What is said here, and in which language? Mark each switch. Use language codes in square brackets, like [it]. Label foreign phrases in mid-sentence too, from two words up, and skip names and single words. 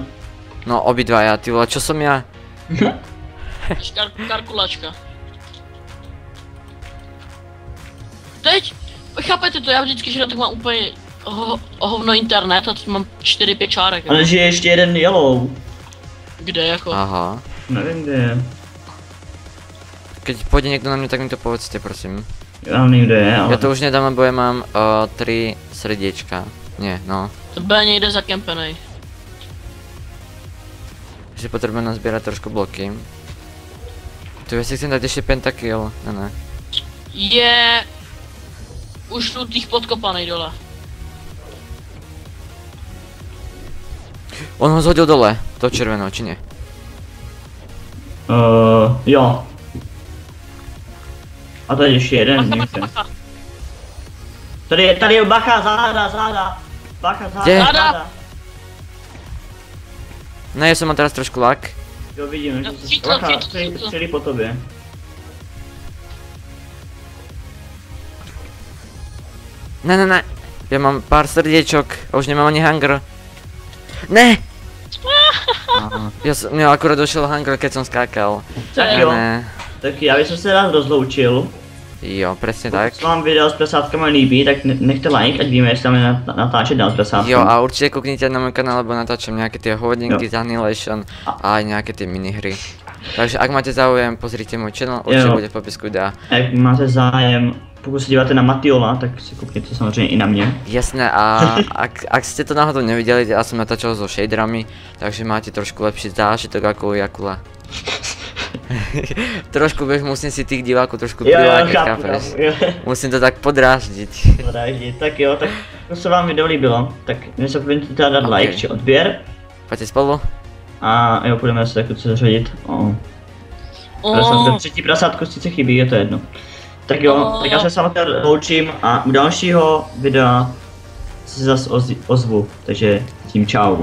[sk] No, obidva, ty vole, čo som ja? [cs] Karkulačka. Teď! Chápete to, já vždycky, že na tak mám úplně hovno internet a teď mám 4-5 čárek. Ale že je ještě jeden yellow. Kde jako? Aha. Nevím kde je. [sk] Keď pôjde niekto na mňa, tak mi to povedzte, prosím. [cs] Já nevím kde je, ale... [sk] Ja to už nedám, lebo ja mám 3 srdiečka. Nie, no. [cs] To bude někde zakempenej. [sk] Takže potrebujem nazbierať trošku bloky. Tu ja si chcem dať ešte pentakill, ne. Je... Už tých podkopanej dole. On ho zhodil dole, to červeného, či nie? [cs] Jo. A tady ještě jeden, Bacha. Tady je bacha, záda. Bacha, Kde? záda. [sk] Ne, ja som mal teraz trošku lak. [cs] Jo, vidím, No, že chytlo, bacha, chytlo. střelí po tobě. Ne. [sk] Ja mám pár srdiečok a už nemám ani hunger. [cs] Ne! [sk] Ja som, mňa akurát došiel hunger, keď som skákal. [cs] Tak jo, Ne. tak já bych se rád rozloučil. [sk] Jo, presne tak. [cs] Pokud vám video s presátkama líbí, tak nechte like, ať víme, jestli tam natáčet dál s presátkami. Jo, [sk] a určite kúknite na môj kanál, lebo natáčam nejaké tie hodinky z Annihilation a aj nejaké tie minihry. Takže ak máte záujem, pozrite môj channel, určite bude v popisku videa. [cs] A jak máte zájem, pokud se díváte na Matiola, tak si koukněte samozřejmě i na mě. [sk] Jasné, a ak ste to náhodou nevideli, ja som natáčal so shaderami, takže máte trošku lepší zážitok ako u Jakula. Trošku vieš, musím si tých divákov trošku prilákať, chápeš? Musím to tak podráždiť. [cs] Tak jo, tak to se vám video líbilo, tak nezapomeňte teda dát like či odběr. [sk] Poďte spolu. [cs] A jo, půjdeme se jako co zařadit. Třetí prasátko sice chybí, je to jedno. Tak jo, tak já se s vámi loučím a u dalšího videa se zase ozvu, takže tím čau.